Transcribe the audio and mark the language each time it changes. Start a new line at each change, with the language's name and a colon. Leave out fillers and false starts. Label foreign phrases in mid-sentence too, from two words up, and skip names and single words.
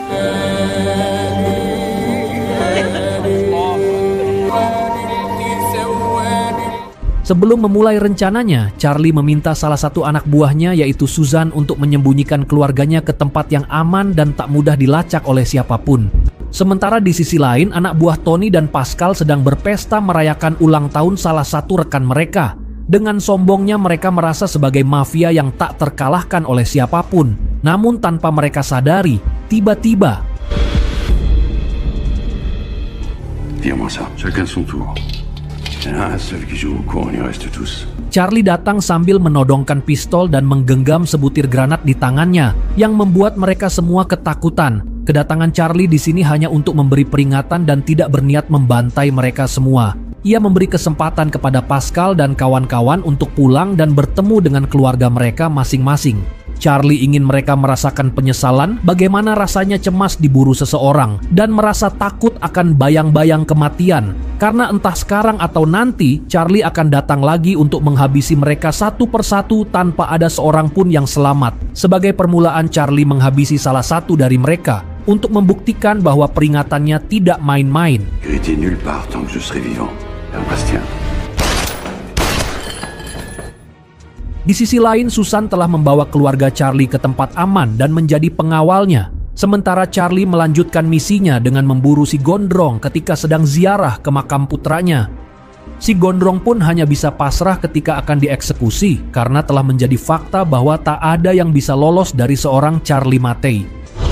Indonesian: Sebelum memulai rencananya, Charlie meminta salah satu anak buahnya, yaitu Susan, untuk menyembunyikan keluarganya ke tempat yang aman dan tak mudah dilacak oleh siapapun. Sementara di sisi lain, anak buah Tony dan Pascal sedang berpesta merayakan ulang tahun salah satu rekan mereka. Dengan sombongnya mereka merasa sebagai mafia yang tak terkalahkan oleh siapapun. Namun tanpa mereka sadari, tiba-tiba
French: Tire-moi ça, chacun son tour. Il y en a un seul qui joue au con, il reste tous.
Indonesian: Charlie datang sambil menodongkan pistol dan menggenggam sebutir granat di tangannya yang membuat mereka semua ketakutan. Kedatangan Charlie di sini hanya untuk memberi peringatan dan tidak berniat membantai mereka semua. Ia memberi kesempatan kepada Pascal dan kawan-kawan untuk pulang dan bertemu dengan keluarga mereka masing-masing. Charlie ingin mereka merasakan penyesalan bagaimana rasanya cemas diburu seseorang dan merasa takut akan bayang-bayang kematian. Karena entah sekarang atau nanti, Charlie akan datang lagi untuk menghabisi mereka satu persatu tanpa ada seorang pun yang selamat. Sebagai permulaan, Charlie menghabisi salah satu dari mereka untuk membuktikan bahwa peringatannya tidak main-main.
French: Vérité nulle part tant que je serai vivant. Bastien.
Indonesian: Di sisi lain, Susan telah membawa keluarga Charlie ke tempat aman dan menjadi pengawalnya. Sementara Charlie melanjutkan misinya dengan memburu si Gondrong ketika sedang ziarah ke makam putranya. Si Gondrong pun hanya bisa pasrah ketika akan dieksekusi karena telah menjadi fakta bahwa tak ada yang bisa lolos dari seorang Charlie Mattei.